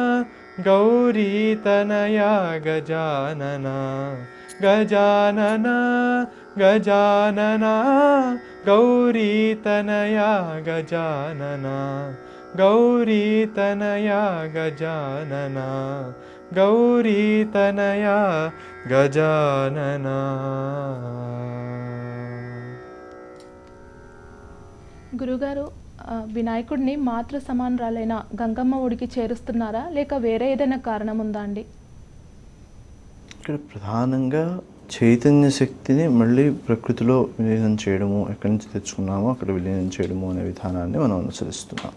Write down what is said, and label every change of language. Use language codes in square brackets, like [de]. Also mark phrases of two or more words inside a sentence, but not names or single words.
[sa] गौरीतनया गजानना गजानना गजानना गौरीतनया गजानना गौरीतनया गजानना गौरीतनया गजानना [te] గురుగారు వినాయకుడిని మాతృ సమానురాలైన గంగమ్మ ఒడికి చేరుస్తున్నారా లేక వేరే ఏదైనా కారణం ఉందా అండి? ఇక్కడ ప్రధానంగా చైతన్య శక్తిని మళ్ళీ ప్రకృతిలో విలీనం చేయడము, ఎక్కడి నుంచి తెచ్చుకున్నామో అక్కడ విలీనం చేయడము అనే విధానాన్ని మనం అనుసరిస్తున్నాం.